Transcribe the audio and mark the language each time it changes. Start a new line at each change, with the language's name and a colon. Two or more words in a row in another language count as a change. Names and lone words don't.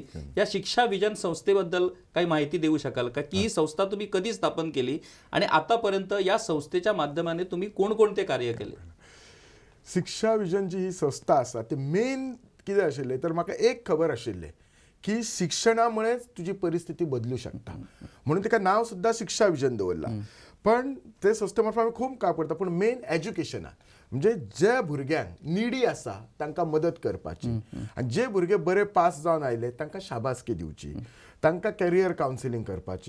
Marathi: या शिक्षा विजन संस्थेबद्दल काही माहिती देऊ शकाल का, की ही संस्था तुम्ही कधी स्थापन केली आणि आतापर्यंत या संस्थेच्या माध्यमाने तुम्ही कोणकोणते कार्य केले?
Konkani: शिक्षा विजन जी ही संस्था आसा ती मेन कितें आशिल्लें तर म्हाका एक खबर आशिल्लें की शिक्षणामुळेच तुजी परिस्थिती बदलू शकता, म्हणून ताका नांव सुद्दां शिक्षा विजन दवरलां. पण ते संस्थे मार्फत आमी खूब काम करता, पूण मेन एज्युकेशनान म्हणजे जे भुरग्यांक निडी आसा तांकां मदत करपाची आनी जे भुरगे बरे पास जावन आयले तांकां शाबासकी दिवची, तांकां
English: career counselling
Konkani: करपाची.